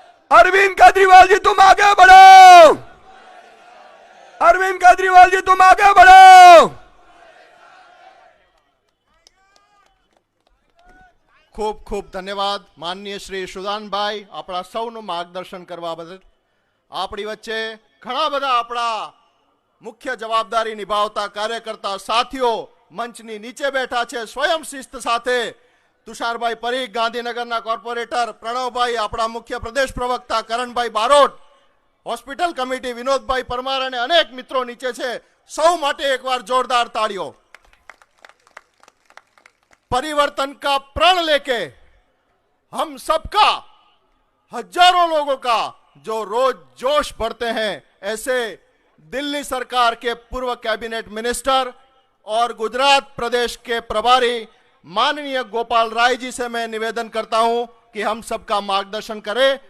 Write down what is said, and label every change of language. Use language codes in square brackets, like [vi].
[hi] अरविंद केजरीवाल जी तुम आगे बढ़ो, अरविंद केजरीवाल जी तुम आगे बढ़ो. [gu] ખૂબ ખૂબ ધન્યવાદ માનનીય શ્રી સુદાનભાઈ, આપણા સૌનું માર્ગદર્શન કરવા બદલ. આપણી વચ્ચે ઘણા બધા આપણા મુખ્ય જવાબદારી નિભાવતા કાર્યકર્તા સાથીઓ મંચની નીચે બેઠા છે. સ્વયં શિસ્ત સાથે તુષારભાઈ પરીખ, ગાંધીનગરના કોર્પોરેટર પ્રણવભાઈ, આપણા મુખ્ય પ્રદેશ પ્રવક્તા કરણભાઈ બારોટ, હોસ્પિટલ કમિટી વિનોદભાઈ પરમાર અને અનેક મિત્રો નીચે છે. સૌ માટે એકવાર જોરદાર તાળીઓ. [hi] परिवर्तन का प्रण लेके हम सबका, हजारों लोगों का जो रोज जोश भरते हैं, ऐसे दिल्ली सरकार के पूर्व कैबिनेट मिनिस्टर और गुजरात प्रदेश के प्रभारी माननीय गोपाल राय जी से मैं निवेदन करता हूं कि हम सबका मार्गदर्शन करें.